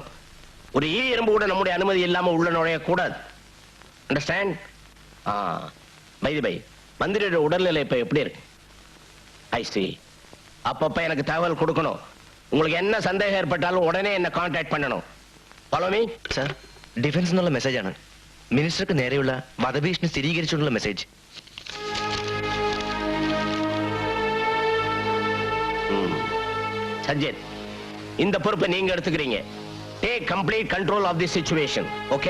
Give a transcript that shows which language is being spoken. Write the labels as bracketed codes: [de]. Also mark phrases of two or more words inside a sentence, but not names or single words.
[ta] ஒரு எறும்பு கூட நம்முடைய அனுமதி இல்லாம உள்ள நுழைய கூடாது. அண்டர்ஸ்டாண்ட்? பை மந்திரியோட உடல்நிலை இப்ப எப்படி இருக்கு? [en] I see. [ta] அப்பப்ப எனக்கு தகவல் கொடுக்கணும். உங்களுக்கு என்ன சந்தேகம் ஏற்பட்டாலும் உடனே என்ன கான்டாக்ட் பண்ணணும். [en] Follow me. [ml] സർ, ഡിഫൻസ് എന്നുള്ള മെസ്സേജ് ആണ്. മിനിസ്റ്റർക്ക് നേരെയുള്ള വധഭീഷണി സ്ഥിരീകരിച്ചുള്ള മെസ്സേജ്. [ta] சஜ்ஜன், இந்த பொறுப்பை நீங்க எடுத்துக்கிறீங்க. [en] Take complete control of the situation. [ta] ஓகே